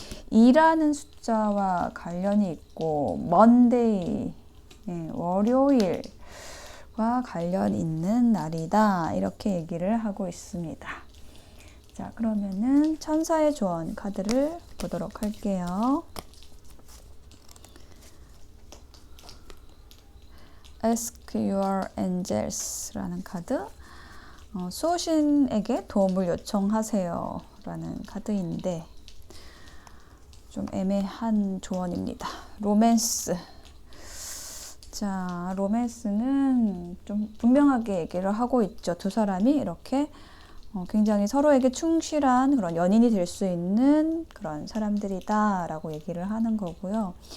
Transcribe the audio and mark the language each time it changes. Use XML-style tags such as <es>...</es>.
<ko>2라는 숫자와 관련이 있고 먼데이, 월요일과 관련 있는 날이다 이렇게 얘기를 하고 있습니다. 자, 그러면은 천사의 조언 카드를 보도록 할게요.</ko> <en>Ask your angels 라는 카드.</en> <ko>수호신에게 도움을 요청하세요 라는 카드인데 좀 애매한 조언입니다. 로맨스. 자, 로맨스는 좀 분명하게 얘기를 하고 있죠. 두 사람이 이렇게 굉장히 서로에게 충실한 그런 연인이 될 수 있는 그런 사람들이다 라고 얘기를 하는 거고요.</ko>